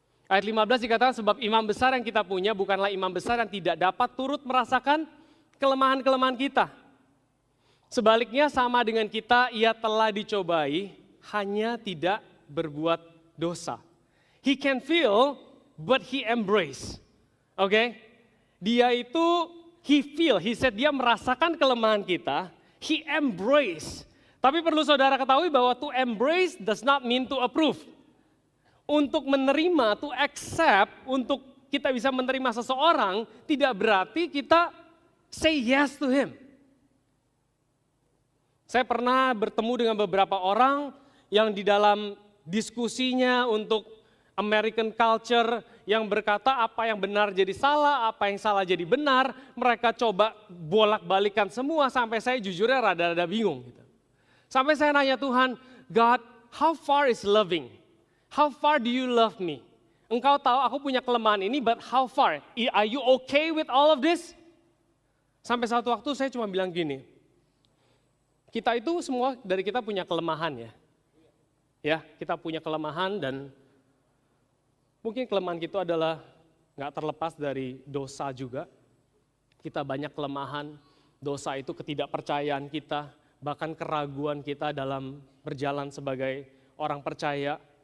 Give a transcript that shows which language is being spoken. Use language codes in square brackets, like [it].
[id] Ayat 15 dikatakan sebab imam besar yang kita punya bukanlah imam besar yang tidak dapat turut merasakan kelemahan-kelemahan kita. Sebaliknya sama dengan kita, ia telah dicobai, hanya tidak berbuat dosa. [en] He can feel, but he embrace. [id] Oke? Dia itu, [en] he said [id] dia merasakan kelemahan kita, [en] he embrace. [id] Tapi perlu saudara ketahui bahwa [en] to embrace does not mean to approve. [id] Untuk menerima, [en] to accept, [id] untuk kita bisa menerima seseorang, tidak berarti kita [en] say yes to him. [id] Saya pernah bertemu dengan beberapa orang yang di dalam diskusinya untuk American culture yang berkata apa yang benar jadi salah, apa yang salah jadi benar. Mereka coba bolak-balikan semua sampai saya jujurnya rada-rada bingung. Gitu. Sampai saya nanya Tuhan, [en] God, how far is loving? How far do you love me? [id] Engkau tahu aku punya kelemahan ini, [en] but how far? Are you okay with all of this? [id] Sampai satu waktu saya cuma bilang gini, kita itu semua dari kita punya kelemahan ya. Ya, kita punya kelemahan dan mungkin kelemahan kita adalah nggak terlepas dari dosa juga. Kita banyak kelemahan, dosa itu ketidakpercayaan kita, bahkan keraguan kita dalam berjalan sebagai orang percaya.